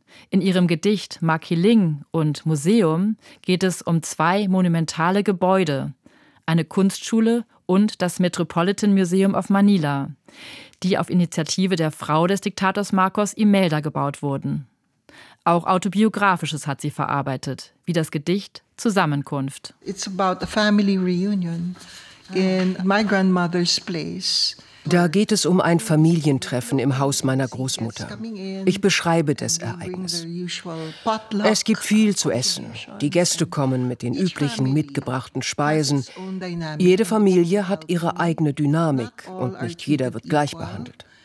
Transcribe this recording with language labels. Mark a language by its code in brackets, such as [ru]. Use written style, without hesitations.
[de] In ihrem Gedicht Makiling und Museum geht es um zwei monumentale Gebäude, eine Kunstschule und das Metropolitan Museum of Manila, die auf Initiative der Frau des Diktators Marcos Imelda gebaut wurden. Auch Autobiografisches hat sie verarbeitet, wie das Gedicht Zusammenkunft. [en] It's about a family reunion in my grandmother's place. [de] Da geht es um ein Familientreffen im Haus meiner Großmutter. Ich beschreibe das Ereignis. Es gibt viel zu essen. Die Gäste kommen mit den üblichen mitgebrachten Speisen. Jede Familie hat ihre eigene Dynamik und nicht jeder wird gleich behandelt.